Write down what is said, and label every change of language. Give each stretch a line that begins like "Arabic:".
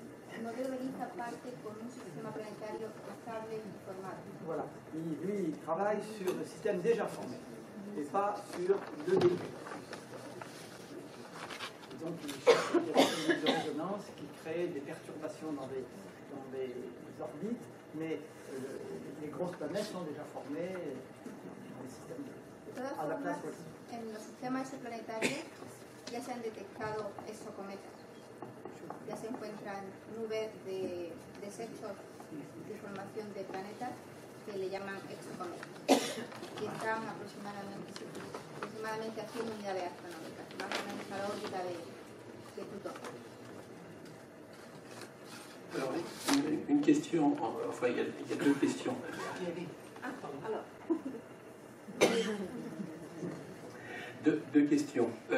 Spanish: El modelo de Nice parte con un sistema planetario estable y formado.
French: Voilà. Lui, il travaille sur le système déjà formé et pas sur le début. Donc, il cherche des phénomènes de résonance qui créent des perturbations dans les orbites, mais les grosses planètes sont déjà formées dans les systèmes a la place.
Spanish: En los sistemas exoplanetarios ya se han detectado exocometas. Ya se encuentran nubes de desechos de formación de planetas que le llaman exocometas y están aproximadamente a 100 unidades astronómicas, más o menos a la órbita de Plutón.
French: Alors, une question, enfin il y a deux questions. Deux questions.